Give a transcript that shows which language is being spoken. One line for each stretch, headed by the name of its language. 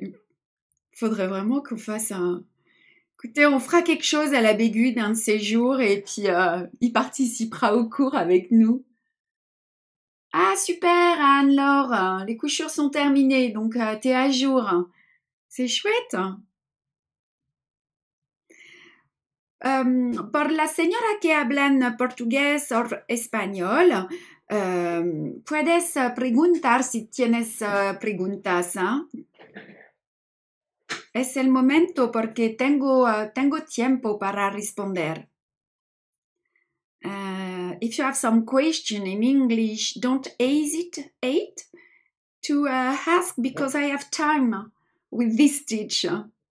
French: Il faudrait vraiment qu'on fasse un... Écoutez, on fera quelque chose à la Bégude un de ces jours et puis il participera au cours avec nous. Ah, super, Anne-Laure. Les couchures sont terminées, donc t'es à jour. C'est chouette.
Spanish: Por la señora que hablan portugués o español, puedes preguntar si tienes preguntas. Es el momento porque tengo tiempo para responder.
English: If you have some question in English, don't hesitate to ask because I have time with this teacher.